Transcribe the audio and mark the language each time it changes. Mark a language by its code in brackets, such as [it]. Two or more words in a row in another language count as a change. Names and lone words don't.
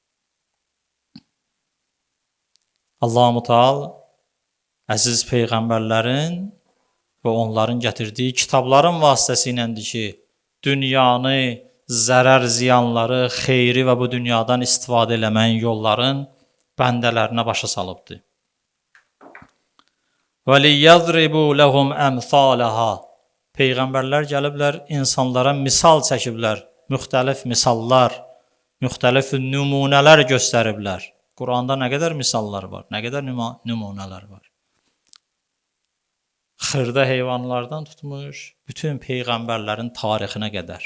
[az] Allah-u Teala əziz peyğəmbərlərin və onların gətirdiyi kitabların vasitəsiyləndir ki, dünyanı, zərər ziyanları, xeyri və bu dünyadan istifadə eləməyin yolların bəndələrinə başa salıbdır. [ar] وَلِيَضْرِبُوا لَهُمْ أَمْثَالَهَا [az] Peyğəmbərlər gəliblər, insanlara misal çəkiblər, müxtəlif misallar, müxtəlif nümunələr göstəriblər. Quranda nə qədər misallar var, nə qədər nümunələr var. Xırda heyvanlardan tutmuş, bütün peyğəmbərlərin tarixinə qədər.